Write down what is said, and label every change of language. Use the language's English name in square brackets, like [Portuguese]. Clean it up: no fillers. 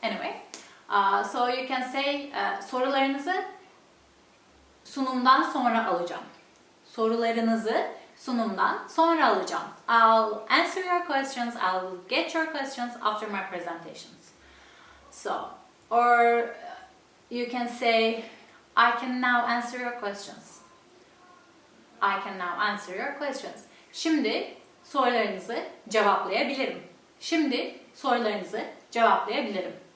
[English] Anyway, so you can say [Turkish] sorularınızı sunumdan sonra alacağım. Sorularınızı sunumdan sonra alacağım. [English] I'll answer your questions. I'll get your questions after my presentations. So, or you can say, I can now answer your questions. I can now answer your questions. [Turkish] Şimdi sorularınızı cevaplayabilirim. Şimdi sorularınızı cevaplayabilirim.